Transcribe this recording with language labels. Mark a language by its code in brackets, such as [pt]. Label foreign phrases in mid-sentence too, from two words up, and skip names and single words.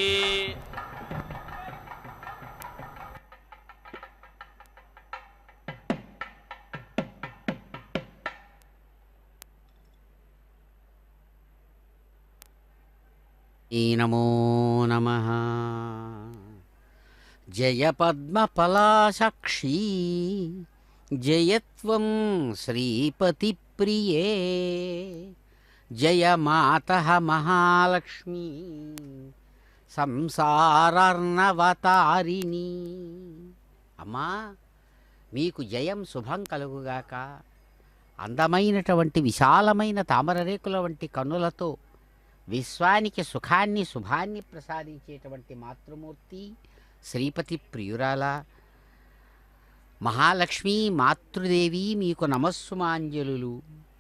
[sa] नमो नमः। जय पद्मपलासाक्षी जयत्वं श्रीपतिप्रिये जय मातः महालक्ष्मी సంసారార్ణవతారిణి. [te] అమ్మా మీకు జయం శుభం కలుగుగాక. అందమైనటువంటి విశాలమైన తామరరేకుల వంటి కన్నులతో విశ్వానికి సుఖాన్ని శుభాన్ని ప్రసాదించేటువంటి మాతృమూర్తి శ్రీపతి ప్రియురాల మహాలక్ష్మీ మాతృదేవి మీకు నమస్సుమాంజలులు.